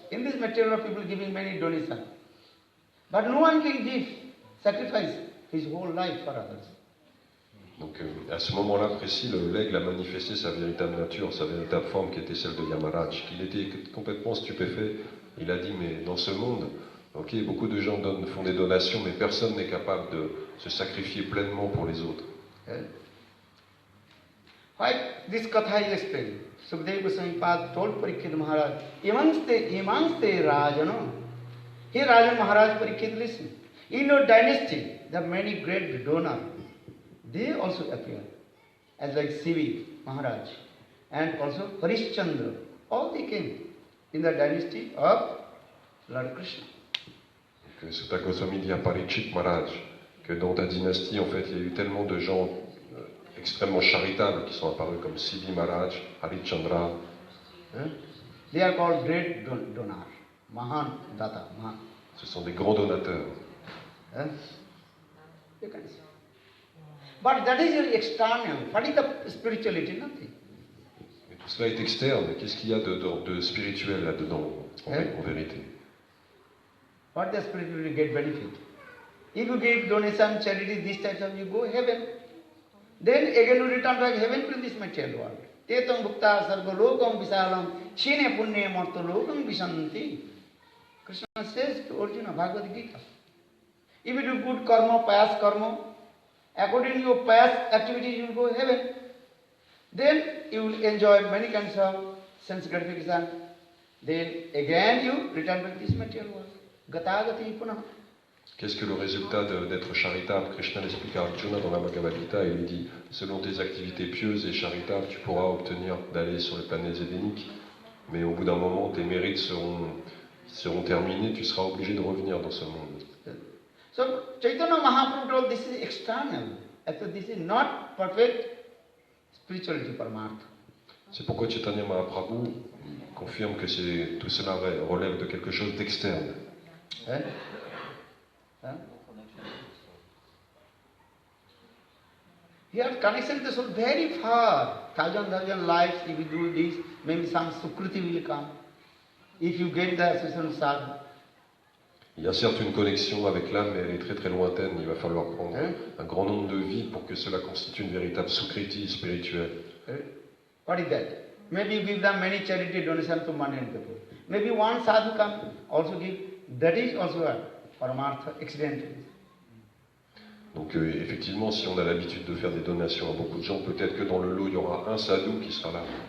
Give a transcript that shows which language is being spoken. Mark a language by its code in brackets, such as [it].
[en] In this material, people giving many donations, but no one can give sacrifice his whole life for others. [fr] Donc à ce moment-là précis, l'aigle a manifesté sa véritable nature, sa véritable forme qui était celle de Yamaraj, qu'il était complètement stupéfait. Il a dit, mais dans ce monde, ok, beaucoup de gens font des donations, mais personne n'est capable de se sacrifier pleinement pour les autres. [en] Why this katha is explained? Sukadeva Goswami Pad told Parikshit Maharaj, Imanste Rajano. Here Rajan Maharaj Parikshit listen. In your dynasty, there are many great donors. They also appear, as like Sivi Maharaj, and also Harishchandra. All they came in the dynasty of Lord Krishna. [fr] Donc Sutta Goswami dit à Parikshit Maharaj que dans ta dynastie, en fait, il y a eu tellement de gens extrêmement charitables qui sont apparus comme Sivi Maharaj, Harishchandra. [en] They are called great donors, Mahan Data. Mahan. [fr] Ce sont des grands donateurs. [en] You can see. But that is your external. What is the spirituality? Nothing. [fr] Mais tout cela est externe. Qu'est-ce qu'il y a de spirituel là-dedans, en vérité? [en] What the spirituality get benefit? If you give donation, charity, this type of, you go heaven. Then again you return back heaven to this material world. [sa] Tetam bhukta sarga lokam visalam shine punne marto lokam visanti. [en] Krishna says to Arjuna, Bhagavad Gita. If you do good karma, pious karma, according to your pious activities, you will go heaven. Then you will enjoy many kinds of sense gratification. Then again you return back to this material world. [sa] Gatagati punah. [fr] Qu'est-ce que le résultat d'être charitable? Krishna l'explique à Arjuna dans la Bhagavad Gita et lui dit, selon tes activités pieuses et charitables, tu pourras obtenir d'aller sur les planètes édéniques, mais au bout d'un moment, tes mérites seront terminés, tu seras obligé de revenir dans ce monde. [en] So Chaitanya Mahaprabhu told this is external. Actually, this is not perfect spirituality Paramartha. [fr] C'est pourquoi Chaitanya Mahaprabhu confirme que tout cela relève de quelque chose d'externe. [en] Here connection to the soul very far. Thousand lives, if you do this, maybe some sukruti will come. If you get the association sadhu. [fr] Il y a certes une connexion avec l'âme, mais elle est très très lointaine. Il va falloir prendre un grand nombre de vies pour que cela constitue une véritable sukriti spirituelle. [en] What is that? Maybe you give them many charity donations to money and people. Maybe one sadhu come, also give. That is also a paramartha, accidental. [fr] Donc effectivement, si on a l'habitude de faire des donations à beaucoup de gens, peut-être que dans le lot, il y aura un sadhu qui sera là.